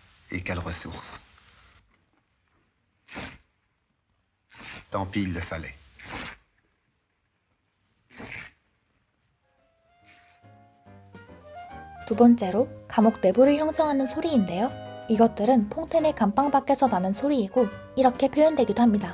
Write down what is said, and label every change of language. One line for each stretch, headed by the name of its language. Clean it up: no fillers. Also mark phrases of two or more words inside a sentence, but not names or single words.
French: Et quelle ressource. Tant pis, il le fallait.
Korean: 두 번째로 감옥 내부를 형성하는 소리인데요. 이것들은 퐁텐의 감방 밖에서 나는 소리이고 이렇게 표현되기도 합니다.